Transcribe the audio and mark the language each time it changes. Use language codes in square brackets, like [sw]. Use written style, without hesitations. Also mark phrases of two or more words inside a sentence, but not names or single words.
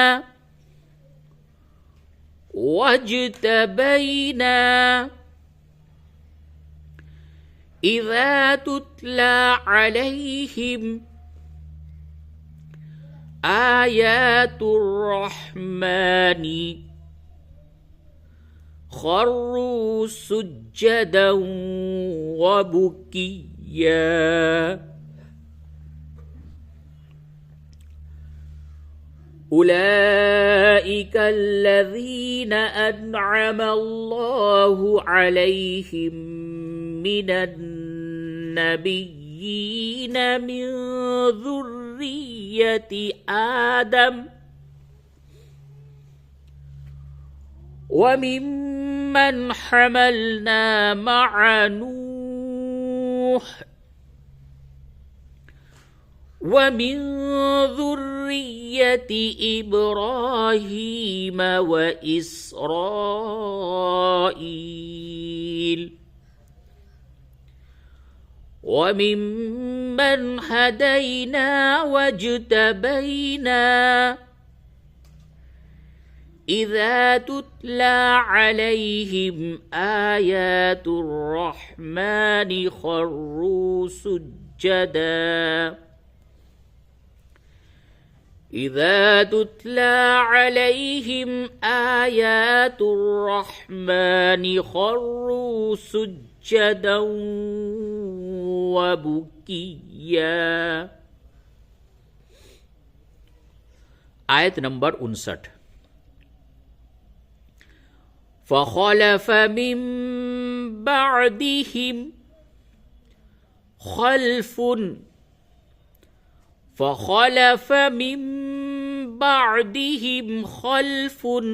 [ar] واجتبينا إذا تتلى عليهم آيات الرحمن خروا سجدا وبكيا. أولئك الذين أنعم الله عليهم من النبيين من ذرية آدم وممن حملنا مع نوح ومن ذرية إبراهيم و إسرائيل وممن هدينا واجتبينا إذا تتلى عليهم آيات الرحمن خروا سجدا إذا تتلى عليهم آيات الرحمن خروا سجدا وبكيا. [hi] आयत नंबर 59. [ar] فخلف من بعدهم خلف فخلف من بعدهم خلف